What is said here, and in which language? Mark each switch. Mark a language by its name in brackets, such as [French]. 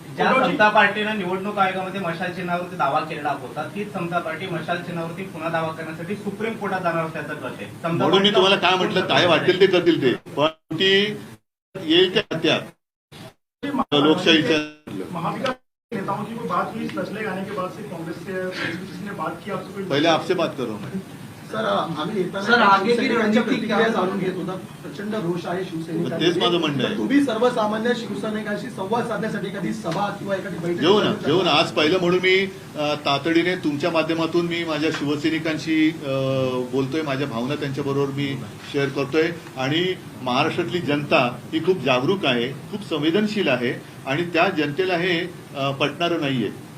[Marathi] ज्या समता पार्टीनं निवडणूक आयोगामध्ये मशाल चिन्हावरती दावा केलेला होता तीच समता पार्टी मशाल चिन्हावरती पुन्हा दावा करण्यासाठी सुप्रीम कोर्टात जाणार असल्याचं कळते. म्हणून मी तुम्हाला काय म्हटलं, काय वाटेल ते करतील ते, पण ती येईल त्या लोकशाहीच्या [Hindi] नेताओं की कोई बात हुई फैसले आने के बाद से कांग्रेस से बात की आपसे? पहिले आपसे बात करो. [Marathi] सर आम्ही प्रतिक्रिया जाणून घेत होता. प्रचंड रोष आहे शिवसैनिकांमध्ये. तेच माझं म्हणणं आहे. तुम्ही सर्वसामान्य शिवसैनिकांशी संवाद साधण्यासाठी एखादी सभा किंवा एखादी बैठक घेऊ ना. आज पहिलं म्हणून मी तातडीने तुमच्या माध्यमातून मी माझ्या शिवसैनिकांशी बोलतोय, माझ्या भावना त्यांच्याबरोबर मी शेअर करतोय आणि महाराष्ट्रातली जनता ही खूप जागरूक आहे, खूप संवेदनशील आहे आणि त्या जनतेला हे पटणारं नाहीये.